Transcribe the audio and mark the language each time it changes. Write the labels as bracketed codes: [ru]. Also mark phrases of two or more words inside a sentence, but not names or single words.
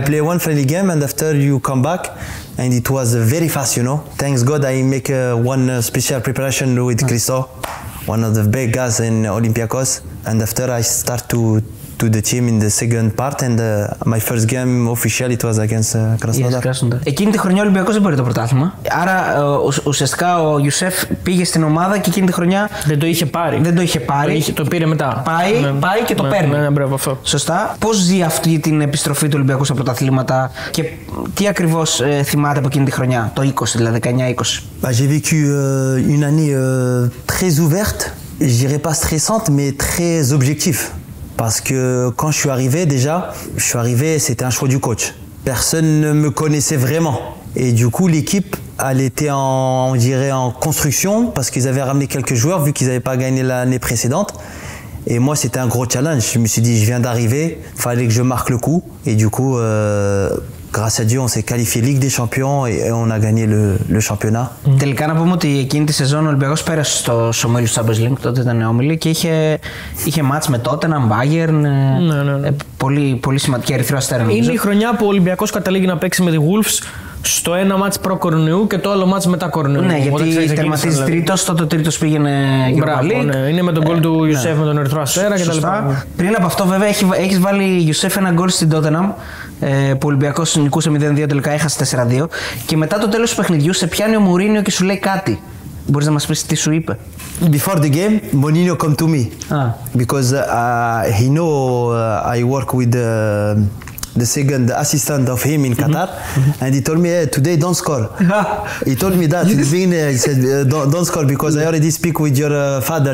[en] Yes, I play one friendly game and after you come back and it was very fast, Thanks God I make one special preparation with Christo, one of the big guys in Olympiacos, and after I start to the team in the second part and my first game officially it was against Krasnodar. [el] Εκείνη τη χρονιά ο Ολυμπιακός δεν πήρε το πρωτάθλημα. Άρα ουσιαστικά ο Γιουσέφ πήγε στην ομάδα και εκείνη τη χρονιά δεν το είχε πάρει. Το πήρε μετά. Πάει και το παίρνει. Σωστά. Πώς ζει αυτή την επιστροφή του Ολυμπιακού στα πρωταθλήματα και τι ακριβώς θυμάται από εκείνη τη χρονιά, το 20 δηλαδή, 19-20. [fr] J'ai vécu une année très ouverte, je dirais pas stressante mais très objective. Parce que quand je suis arrivé, c'était un choix du coach. Personne ne me connaissait vraiment. Et du coup, l'équipe, elle était on dirait en construction parce qu'ils avaient ramené quelques joueurs vu qu'ils n'avaient pas gagné l'année précédente. Et moi, c'était un gros challenge. Je me suis dit, je viens d'arriver, il fallait que je marque le coup. Et du coup, grâce à Dieu, on s'est qualifié Ligue des Champions et on a gagné le championnat. [el] Τελικά να πούμε ότι εκείνη τη σεζόν ο Ολυμπιακός πέρασε στο ομίλους του Champions League, τότε ήταν όμιλοι και είχε μάτς με Tottenham, Bayern, πολύ σημαντική, Ερυθρό Αστέρα. Είναι η χρονιά που ο Ολυμπιακός καταλήγει να παίξει με τη Wolves στο ένα μάτς προ-κορονοϊού και το άλλο μάτς μετά κορονοϊού. Ναι, γιατί τερματίζει τρίτος, τότε ο τρίτος πήγαινε Europa League. Είναι με τον γκολ του Γιουσέφ με τον Ερυθρό Αστέρα κτλ. Πριν από αυτό, βέβαια, έχεις βάλει Γιουσέφ ένα γκολ στην Tottenham που ο Ολυμπιακός νικούσε 0-2, τελικά έχασε 4-2. Και μετά το τέλος του παιχνιδιού σε πιάνει ο Μουρίνιο και σου λέει κάτι. Μπορείς να μας πεις τι σου είπε? [en] Before the game, Mourinho come to me because he know I work with the second assistant of him in Qatar, and he told me, hey, today don't score. He told me that in the beginning. He said, don't score because I already speak with your father.